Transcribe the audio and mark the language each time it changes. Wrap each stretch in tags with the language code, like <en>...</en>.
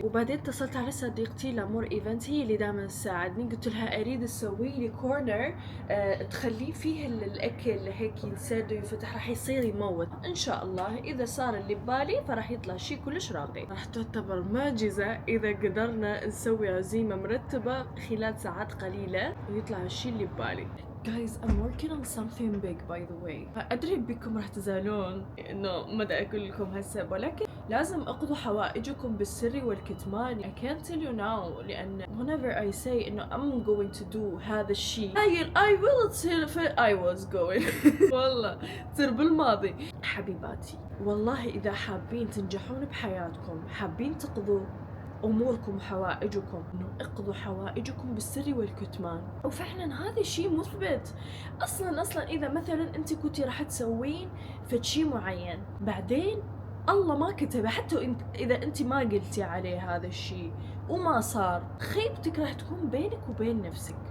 <ar>وبعدين اتصلت على صديقتي لامور ايفنت، هي اللي دائما تساعدني، قلت لها اريد تسوي لي كورنر تخليه فيه الاكل هيك ينسد ويفتح، راح يصير يموت ان شاء الله. اذا صار اللي ببالي فراح يطلع شيء كلش راقي، راح تعتبر معجزة اذا قدرنا نسوي عزيمة مرتبة خلال ساعات قليلة ويطلع الشيء اللي ببالي.</ar> <en>Guys, I'm working on something big by the way.</en> <ar>أدري بكم راح تزعلون إنه ما دا أقول لكم هسه، ولكن لازم أقضوا حوائجكم بالسر والكتمان.</ar> <en>I can't tell you now،</en> <ar>لأن</ar> <en>whenever I say إنه I'm going to do</en> <ar>هذا الشيء</ar> <en>I will tell I was going</en> <ar>والله تصير بالماضي. حبيباتي والله إذا حابين تنجحون بحياتكم، حابين تقضوا أموركم وحوائجكم، إنه اقضوا حوائجكم بالسر والكتمان. وفعلا هذا الشيء مثبت. أصلا إذا مثلا أنت كنتي راح تسوين فشي معين، بعدين الله ما كتبه، حتى إذا أنت ما قلتي عليه هذا الشيء وما صار، خيبتك راح تكون بينك وبين نفسك.</ar>